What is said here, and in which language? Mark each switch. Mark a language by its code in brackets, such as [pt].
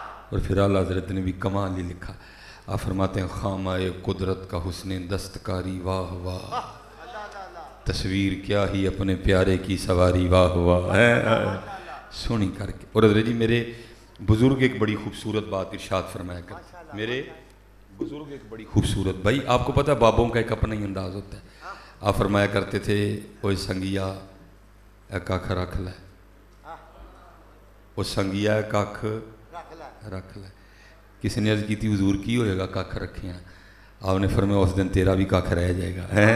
[ur] اور پھر اعلیٰ حضرت نے بھی کمال ہی لکھا. آپ فرماتے ہیں خامہ قدرت کا حسن دستکاری واہ واہ, تصویر کیا ہی اپنے پیارے کی سواری واہ واہ ہے سونی کر کے. اور حضرت جی میرے بزرگ ایک بڑی خوبصورت بات ارشاد فرمایا کرتے, میرے بزرگ ایک بڑی خوبصورت, بھائی آپ کو پتہ ہے بابوں کا ایک اپنا ہی انداز ہوتا ہے. [pa] آپ فرمایا کرتے تھے اوہ سنگیا اے کاکھ رکھ لے, اوہ سنگیا اے کاکھ رکھ لے. [ur] کسی نے عرض کی تھی [pa] حضور کی ہوئے گا کاکھ رکھیں, [ur] آپ نے فرمایا اس دن تیرا بھی کاکھ رہ جائے گا.